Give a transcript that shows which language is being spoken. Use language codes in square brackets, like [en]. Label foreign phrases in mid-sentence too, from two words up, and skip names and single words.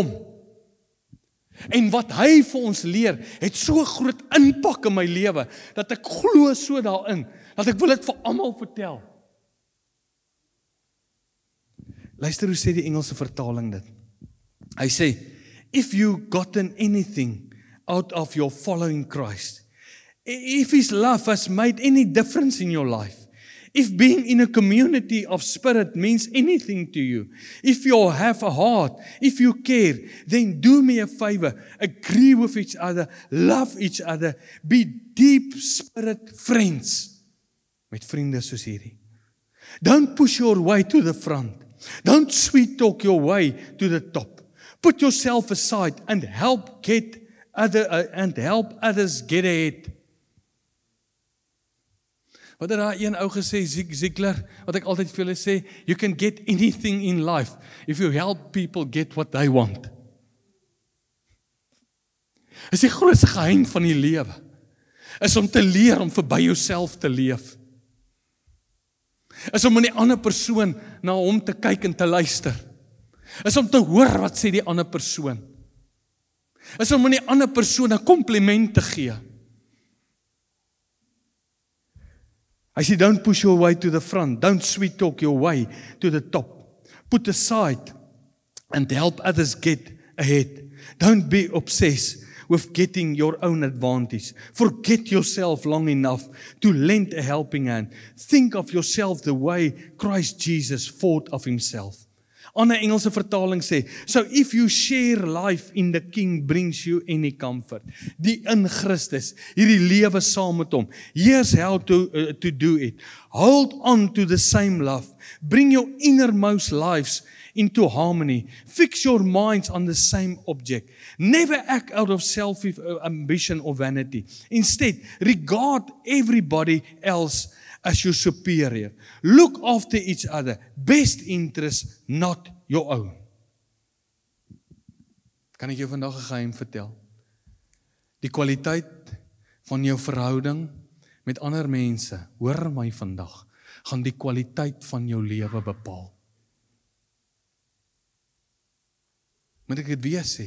[af] En wat hy vir ons leer, het so groot impak in my lewe, dat ek glo so daarin, dat ek wil dit vir almal vertel. Luister hoe sê die Engelse vertaling dit. Hy sê, [en] if you gotten anything out of your following Christ, if his love has made any difference in your life, if being in a community of spirit means anything to you, if you have a heart, if you care, then do me a favor, agree with each other, love each other, be deep spirit friends. [af] Met vriende soos hierdie. [en] Don't push your way to the front. Don't sweet talk your way to the top. Put yourself aside and help others get ahead. [af] Wat het daar een ou gesê, Ziegler, wat ek altyd vir julle sê, [en] you can get anything in life if you help people get what they want. [af] Is die grootste geheim van die lewe, is om te leer om verby jouself te leef. Is om in die ander persoon na hom te kyk en te luister. Is om te hoor wat sê die ander persoon. Is om in die ander persoon 'n kompliment te gee. Hy sê, [en] don't push your way to the front. Don't sweet talk your way to the top. Put aside and help others get ahead. Don't be obsessed with getting your own advantage. Forget yourself long enough to lend a helping hand. Think of yourself the way Christ Jesus thought of himself. [af] Ander Engelse vertaling sê, [en] so if you share life in the King brings you any comfort. [af] Die in Christus, hierdie lewe saam met hom. [en] Here's how to do it. Hold on to the same love. Bring your innermost lives into harmony. Fix your minds on the same object. Never act out of selfish ambition or vanity. Instead, regard everybody else as your superior. Look after each other. Best interest, not your own. [af] Kan ek jou vandag 'n geheim vertel? Die kwaliteit van jou verhouding met ander mense, hoor my vandag, gaan die kwaliteit van jou lewe bepaal. Moet ek dit weer sê?